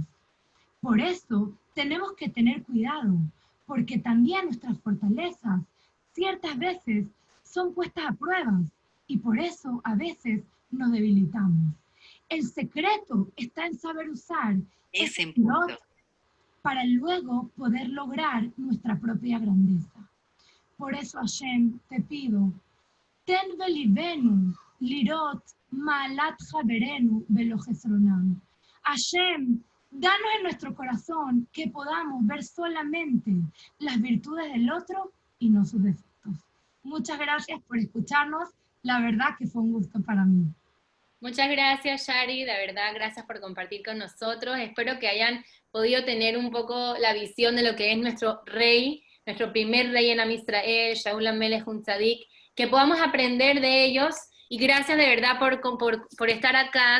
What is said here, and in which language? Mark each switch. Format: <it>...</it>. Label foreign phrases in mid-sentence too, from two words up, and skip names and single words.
<es>Por eso tenemos que tener cuidado, porque también nuestras fortalezas ciertas veces son puestas a pruebas y por eso a veces nos debilitamos. El secreto está en saber usar Es en punto. para luego poder lograr nuestra propia grandeza.</es> <he>Por eso, Hashem, te pido, תן בלבנו לראות מעלת חברינו ולא חסרונם.</he> <es>Hashem, danos en nuestro corazón que podamos ver solamente las virtudes del otro y no sus defectos. Muchas gracias por escucharnos. La verdad que fue un gusto para mí. Muchas gracias, Shari, de verdad, gracias por compartir con nosotros. Espero que hayan podido tener un poco la visión de lo que es nuestro rey, nuestro primer rey en Am Israel, Shaul HaMelech un Tzadik, que podamos aprender de ellos, y gracias de verdad por estar acá.</es>